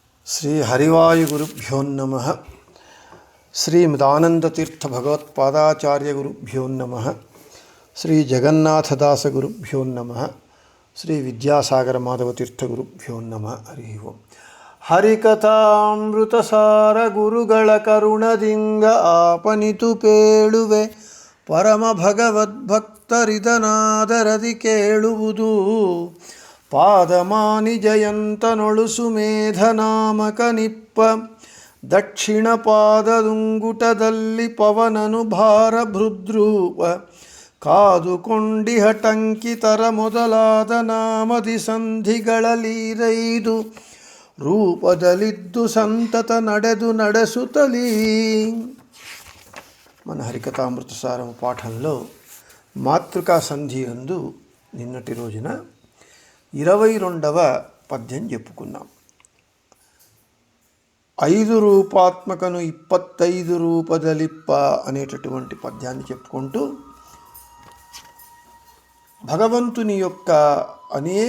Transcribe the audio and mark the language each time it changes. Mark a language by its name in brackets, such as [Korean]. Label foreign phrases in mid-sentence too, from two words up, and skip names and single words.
[Sanskrit] శ్రీ హరివాయుగురుభ్యో నమః. శ్రీమదానందతీర్థ భగవత్పాదాచార్యగురుభ్యో నమః. శ్రీ జగన్నాథదాసగురుభ్యో నమః. శ్రీ విద్యాసాగర మాధవతీర్థగురుభ్యో నమః. హరి ఓం. [Kannada] ಹರಿಕಥಾಮೃತಸಾರ ಗುರುಗಳ ಕರುಣದಿಂದ ಆಪನಿತು ಪೇಳುವೆ ಪರಮ ಭಗವದ್ಭಕ್ತರಿದನಾದರದಿ ಕೇಳುವುದು. ಪಾದಮಾನಿ ಜಯಂತನೊಳು ಸುಮೇಧನಾಮಕ ನಿಪ್ಪ ದಕ್ಷಿಣ ಪಾದದುಂಗುಟದಲ್ಲಿ ಪವನನು ಭಾರ ಭೃದ್ರೂಪ ಕಾದುಕೊಂಡಿಹ ಟಂಕಿತರ ಮೊದಲಾದ ನಾಮದಿ ಸಂಧಿಗಳಲೀರೈದು ರೂಪದಲ್ಲಿದ್ದು ಸಂತತ ನಡೆಸುತ್ತಲೀ. [Telugu] మన హరికథామృతసారము పాఠంలో మాతృకా సంధి యందు నిన్నటి రోజున 22వ పద్యం చెప్పుకున్నాం. [Kannada] 5 ರೂಪಾತ್ಮಕನು 25 ರೂಪದಲಿಪ್ಪ [Telugu] అనేటటువంటి పద్యాన్ని చెప్పుకుంటూ భగవంతుని యొక్క అనేక